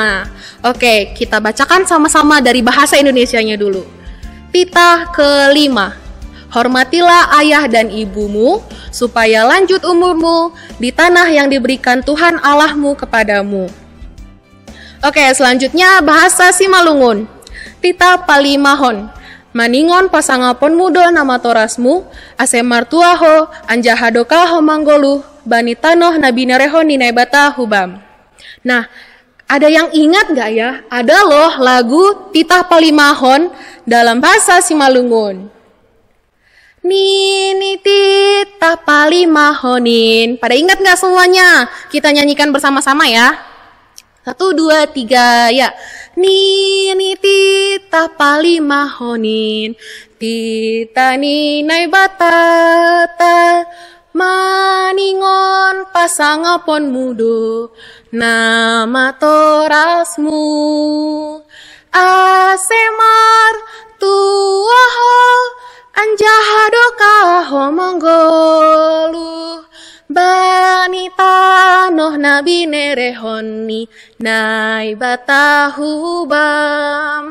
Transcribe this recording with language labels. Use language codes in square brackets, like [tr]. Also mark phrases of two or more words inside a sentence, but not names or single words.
[id] Oke, kita bacakan sama-sama dari bahasa Indonesianya dulu. Titah ke-5. Hormatilah ayah dan ibumu, supaya lanjut umurmu di tanah yang diberikan Tuhan Allahmu kepadamu. Oke, selanjutnya bahasa Simalungun. [bts] Titah palimahon. Maningon pasangapon mudo nama torasmu, ase martuaho, anjahadokaho manggolu, bani tanoh nabinereho ninaibata hubam. [id] Nah, ada yang ingat gak ya? Ada loh lagu Titah Palimahon dalam bahasa Simalungun. [bts] Nini titah palimahonin. [id] Pada ingat gak semuanya? Kita nyanyikan bersama-sama ya. 1, 2, 3, ya. [bts] Ni titah palimahonin, tita ninay batata, maningon pasangapon mudo, nama torasmu. Asemar tuaho, anjahado kaho monggolu. Bani tanoh nabi nerehoni nai batahubam.